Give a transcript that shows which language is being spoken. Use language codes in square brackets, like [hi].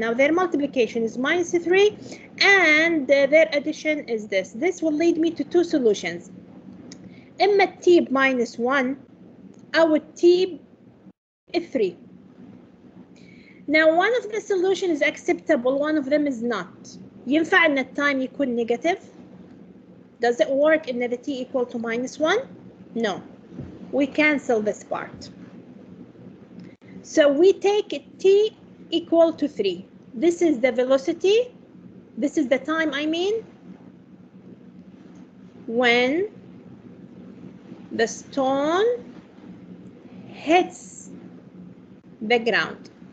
[en] Now their multiplication is minus 3 and their addition is this. This will lead me to two solutions. [ar] إما [en] t minus 1 [ar] أو [en] t 3. Now one of the solution is acceptable, one of them is not. [ar] ينفع إن التايم يكون negative? [en] Does it work in the t equal to minus 1? No. We cancel this part. So we take t equal to 3. This is the velocity. This is the time, I mean, when the stone hits the ground.